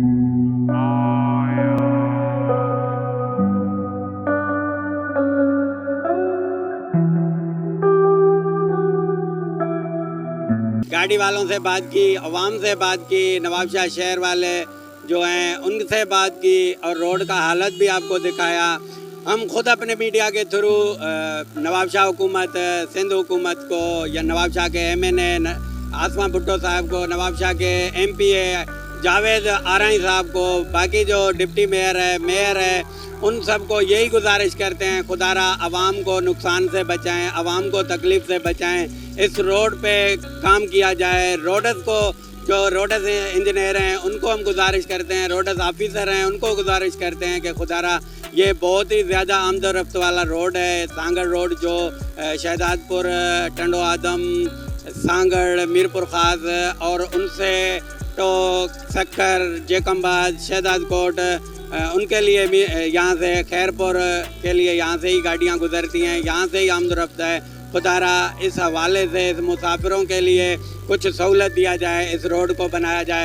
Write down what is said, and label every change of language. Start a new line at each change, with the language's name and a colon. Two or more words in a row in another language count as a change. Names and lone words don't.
Urdu: گاڑی والوں سے بات کی، عوام سے بات کی، نوابشاہ شہر والے جو ہیں ان سے بات کی اور روڈ کا حالت بھی آپ کو دکھایا. ہم خود اپنے میڈیا کے تھرو نوابشاہ حکومت، سندھ حکومت کو یا نوابشاہ کے MNA آسمہ بھٹو صاحب کو، نوابشاہ کے MPA جاوید آرائی صاحب کو، باقی جو ڈپٹی میئر ہے، ان سب کو یہی گزارش کرتے ہیں، خدارا عوام کو نقصان سے بچائیں، عوام کو تکلیف سے بچائیں. اس روڈ پہ کام کیا جائے. روڈز کو، جو روڈز انجینئر ہیں ان کو ہم گزارش کرتے ہیں، روڈز آفیسر ہیں ان کو گزارش کرتے ہیں کہ خدارا یہ بہت ہی زیادہ آمدورفت والا روڈ ہے, سانگھڑ روڈ جو شہزادپور، ٹنڈو آدم، سانگھڑ، میرپور خاص اور ان سے تو سکھر، جیکم آباد، شہزادکوٹ، ان کے لیے بھی یہاں سے خیرپور کے لیے یہاں سے ہی گاڑیاں گزرتی ہیں، یہاں سے ہی آمدورفت ہے. خدارا اس حوالے سے اس مسافروں کے لیے کچھ سہولت دیا جائے، اس روڈ کو بنایا جائے.